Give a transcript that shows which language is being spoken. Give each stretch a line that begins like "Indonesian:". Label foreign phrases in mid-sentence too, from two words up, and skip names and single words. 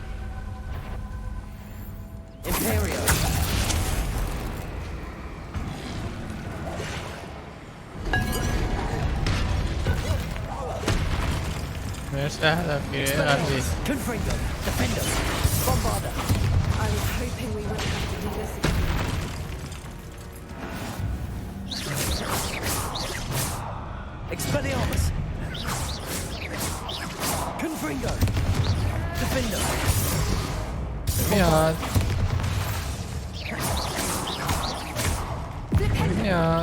English: Imperio.
Persian: مرسی هدفگیری قبلی.
English: Confringo. Defendo. Bombarda. I was hoping we wouldn't have to do this again. Expelliarmus. Confringo. Defendo.
Persian: میاد میاد.